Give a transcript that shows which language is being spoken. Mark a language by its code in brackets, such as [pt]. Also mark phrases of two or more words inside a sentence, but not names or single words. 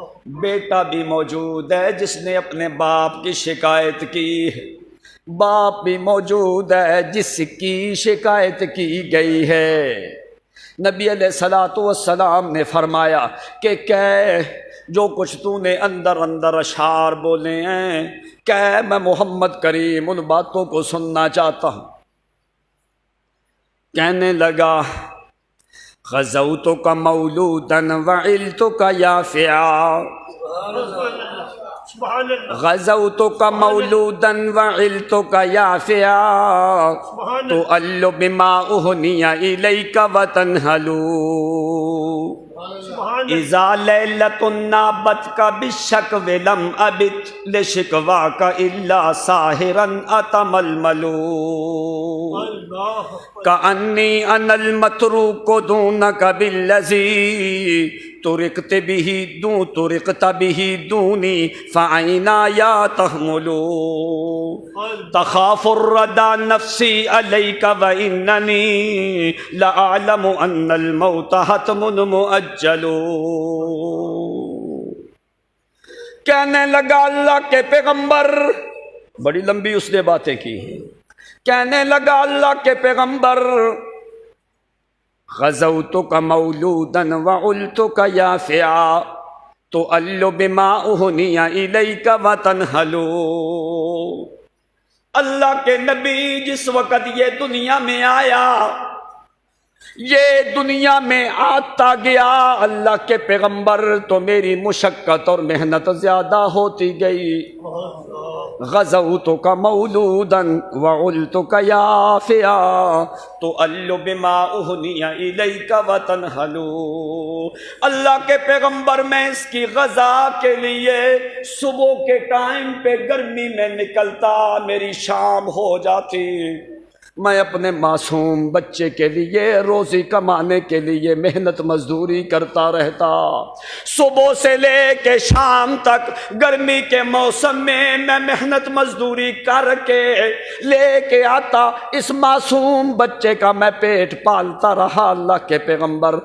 [ur] بیٹا بھی موجود ہے جس نے اپنے باپ کی شکایت کی، باپ بھی موجود ہے جس کی شکایت کی گئی ہے۔ نبی [ar] علیہ الصلوۃ والسلام [ur] نے فرمایا کہ کہہ جو کچھ تو نے اندر اندر اشعار بولے ہیں، کہہ میں محمد کریم ان باتوں کو سننا چاہتا ہوں۔ کہنے لگا [ar] غزوتک مولودا وعلتک یافعا، سبحان اللہ، غزوتک مولودا وعلتک یافعا، تؤل بما اہنی الیک وتنہلو، اذا لیلۃ نابتک بالشکو لم ابت لشکواک الا ساہرا اتململو، کأنی انا المتروک دونک بالذی ترکت به دونی فعینایا تحملو، تخاف الردى نفسی علیک واننی لأعلم ان الموت حتم مؤجل۔ [ur] کہنے لگا اللہ کے پیغمبر، بڑی لمبی اس نے باتیں کی، کہنے لگا اللہ کے پیغمبر [ar] غزوتک مولودا وعلتک یافعا، تؤل بما اہنی الیک وتنہلو، [ur] اللہ کے نبی جس وقت یہ دنیا میں آیا، یہ دنیا میں آتا گیا اللہ کے پیغمبر تو میری مشقت اور محنت زیادہ ہوتی گئی۔ [ar] غزوتک مولودا وعلتک یافعا، تؤل بما اہنی الیک وتنہلو، [ur] اللہ کے پیغمبر میں اس کی غزا کے لیے صبح کے ٹائم پہ گرمی میں نکلتا، میری شام ہو جاتی، میں اپنے معصوم بچے کے لیے روزی کمانے کے لیے محنت مزدوری کرتا رہتا، صبح سے لے کے شام تک گرمی کے موسم میں میں محنت مزدوری کر کے لے کے آتا، اس معصوم بچے کا میں پیٹ پالتا رہا اللہ کے پیغمبر۔